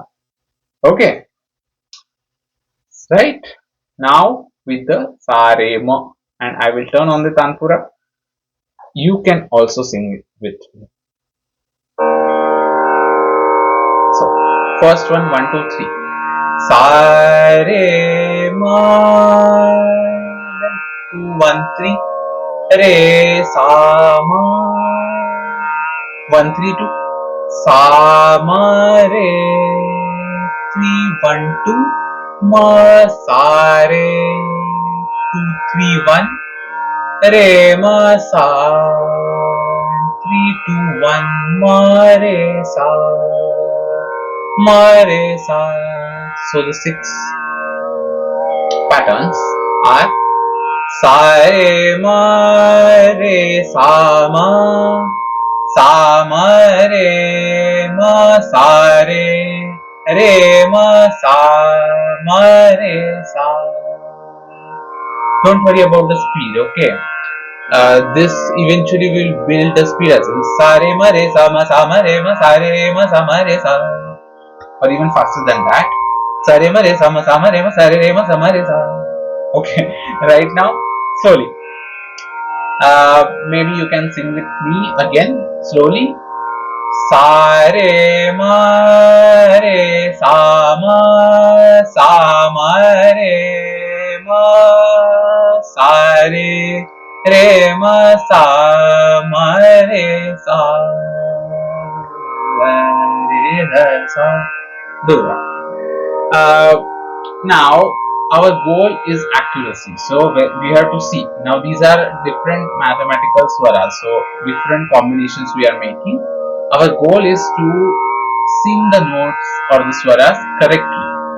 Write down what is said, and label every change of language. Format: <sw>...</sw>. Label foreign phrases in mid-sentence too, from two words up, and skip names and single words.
<en>Okay, right? Now with the Sarema and I will turn on the Tanpura. You can also sing it with me. So, first one, 1, 2, 3. Sa re ma. Then 2, 1, 3. Re sa ma. 1, 3, 2. Sa ma re. 3, 1, 2. Ma sa re. 2, 3, 1. Re ma sa. 3, 2, 1. Ma re sa. Ma re sa. So the 6 patterns are sa re ma re sa ma re ma sa re ma sa ma re sa. Don't worry about the speed, okay? This eventually will build the speed as well. Sa re ma re sa ma re ma sa re sa, or even faster than that. Sa re ma re sa ma re ma sa re sa. Okay, right now slowly. Maybe you can sing with me again slowly. Sa re ma re sa ma re ma sa re ma sa re sa re sa. Durga. Now our goal is accuracy, so we have to see. Now these are different mathematical swaras, so different combinations we are making. Our goal is to sing the notes or the swaras correctly.</en>